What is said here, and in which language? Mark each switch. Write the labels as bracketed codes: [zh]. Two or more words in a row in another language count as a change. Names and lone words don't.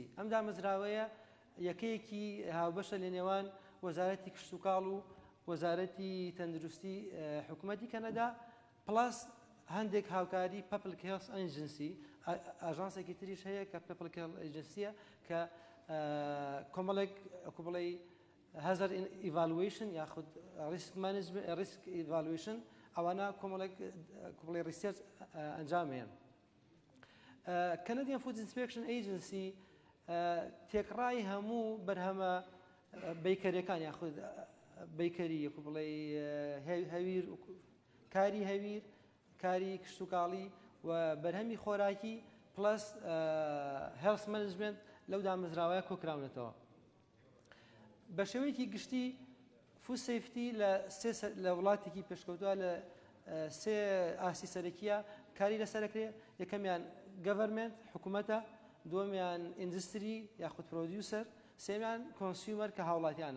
[ckb] ئەم دامەزراوەیە یەکەیەکی هاوبەشە لە نێوان وەزارەتی کشت و کاڵ و وەزارەتی تەندروستی حکوومەتی کەنەدا پلاس هەندێک هاوکاری [en] Public Health Agency [ckb] ئاژانسێکی تریش هەیە کە [en] Public Health Agency [ckb] ە کە کۆمەڵێک بڵێ [en] hazard evaluation [ckb] یاخود [en] risk management risk evaluation [ckb] ئەوانە کۆمەڵێک بڵێ research ئەنجامێن. [en] Canadian Food Inspection Agency [ckb] تێکڕای هەموو بەرهەمە بیکەریەکان یاخود بیکەری بڵێ هەویر کاری هەویر کاری کشت و کاڵی و بەرهەمی خۆراکی پلس [en] health management [ckb] لەو دامەزراوەیە کۆکراونەتەوە. بە شێوەیەکی گشتی [en] food safety [ckb] لە وڵاتێکی پێشکەوتووە لە سێ ئاسی سەرەکیە کاری لەسەرەکرێ. یەکەمیان گەڤەرمنت حکوومەتە، دووەمیان ئیندستری یاخود پرۆدیوسەر، سێمیان کۆنسیومەر کە هاوڵاتیانە.